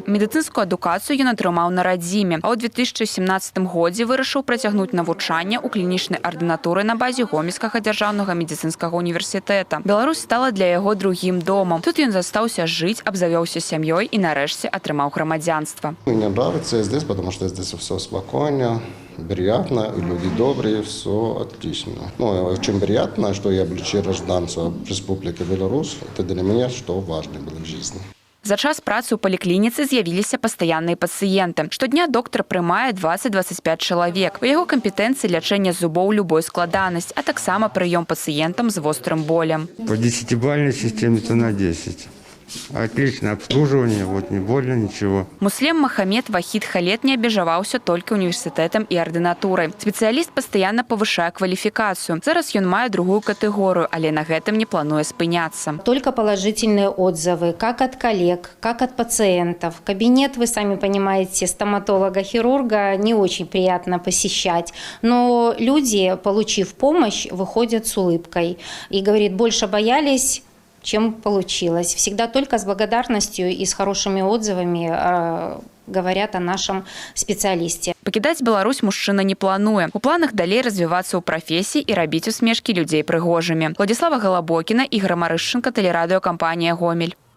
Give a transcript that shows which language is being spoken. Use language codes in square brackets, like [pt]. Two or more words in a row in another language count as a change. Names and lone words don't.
[be] Медыцынскую адукацыю ён атрымаў на радзіме, а ў 2017 годзе вырашыў працягнуць навучанне ў клінічнай ардынатуры на базе Гомельскага дзяржаўнага медыцынскага універсітэта. Беларусь стала для яго другім домом. Тут ён застаўся жыць, абзавёўся сям'ёй і нарэшце атрымаў грамадзянства. [ru] Мне нравится здесь, потому что здесь все спокойно, приятно, люди добрые, все отлично. Ну, очень приятно, что я был гражданство Республики Беларусь. Это для меня что важно было в жизни. [be] За час працы ў паліклініцы з'явіліся пастаянныя пацыенты. Штодня доктар прымае 20-25 чалавек. У яго кампетэнцыі лячэння зубоў любой складанасць, а таксама прыём пацыентам з вострым болем. [ru] По 10-бальной системе то на 10. Отличное обслуживание, вот не больно ничего. [be] Муслем Махамед Вахид Халет не абмежаваўся толькі універсітэтам і ардынатурай. Спецыяліст пастаянна павышае кваліфікацыю. Зараз ён мае другую катэгорыю, але на гэтым не плануе спыняцца. [ru] Только положительные отзывы, как от коллег, как от пациентов. Кабинет, вы сами понимаете, стоматолога-хирурга не очень приятно посещать. Но люди, получив помощь, выходят с улыбкой. И говорит, больше боялись, чем получилось. Всегда только с благодарностью и с хорошими отзывами говорят о нашем специалисте. [be] Пакідаць Беларусь мужчына не плануе. У планах далей развівацца ў прафесіі і рабіць усмешкі людзей прыгожымі. Владислава Голобокіна, Ігор Марышченко, тэлерадыёкампанія «Гомель».